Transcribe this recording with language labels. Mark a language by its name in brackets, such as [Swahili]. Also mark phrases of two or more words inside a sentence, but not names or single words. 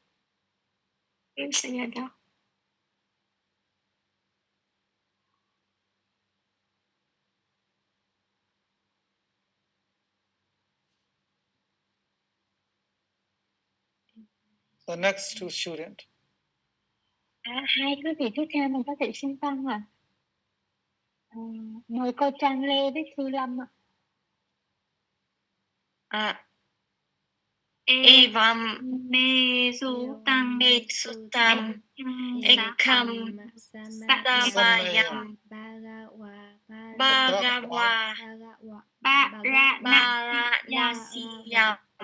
[English] Sayada The next two students [Vietnamese] Hai quý vị tiếp theo mình có thể xin tăng ạ. Mời cô Trang Lê với Thư Lâm ạ. [Pali] Evam me sutam ekam samayam Bhagava Varanasiyam